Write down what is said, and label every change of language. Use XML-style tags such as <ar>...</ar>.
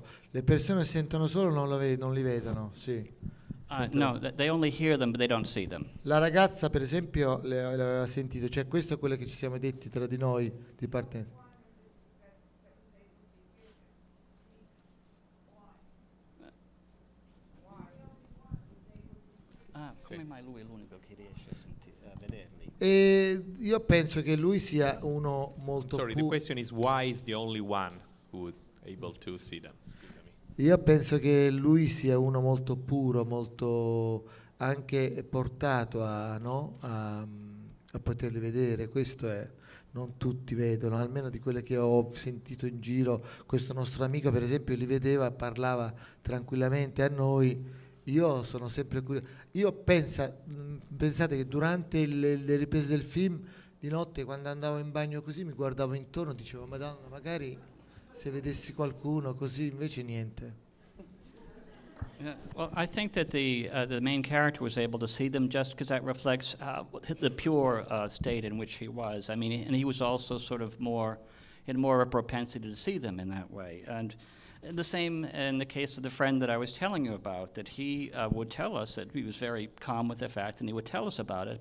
<it>Le persone sentono solo, non li vedono, sì.</it> <en>No, they only hear them, but they don't see them.</en> <it>La ragazza, per esempio, l'aveva sentito, cioè questo è quello che ci siamo detti tra di noi di partenza. Come mai lui è l'unico che riesce a vederli? E io penso che lui sia uno molto</it> <en>Sorry, the question is why is the only one who is able to see them?</en> <it>Scusami. Io penso che lui sia uno molto puro, molto anche portato a poterli vedere. Questo è, non tutti vedono, almeno di quelle che ho sentito in giro. Questo nostro amico, per esempio, li vedeva, parlava tranquillamente a noi. Io sono sempre curioso. Io pensate che durante le riprese del film, di notte, quando andavo in bagno così, mi guardavo intorno e dicevo, Madonna, magari se vedessi qualcuno così, invece niente.</it> <en>Well, I think that the main character was able to see them just because that reflects the pure state in which he was. I mean, and he was also sort of had more of a propensity to see them in that way. And the same in the case of the friend that I was telling you about, that he would tell us that he was very calm with the fact, and he would tell us about it.</en>